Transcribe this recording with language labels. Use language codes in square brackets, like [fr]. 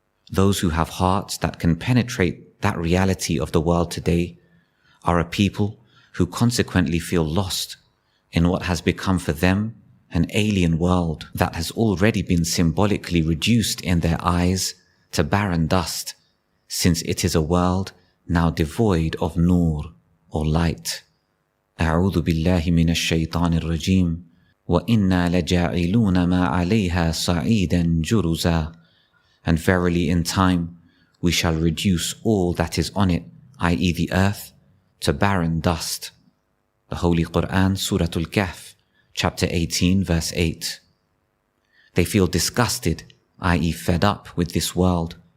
[en] Those who have hearts that can penetrate that reality of the world today are a people who consequently feel lost in what has become for them an alien world that has already been symbolically reduced in their eyes to barren dust, since it is a world now devoid of nur or light. [ar] أعوذ بالله من الشيطان الرجيم وإنا لجاعلون ما عليها صعيدا جرزا. [en] And verily in time we shall reduce all that is on it, i.e. the earth, to barren dust. The Holy Quran, Surah al-Kahf, chapter 18, verse 8. They feel disgusted, i.e. fed up with this world.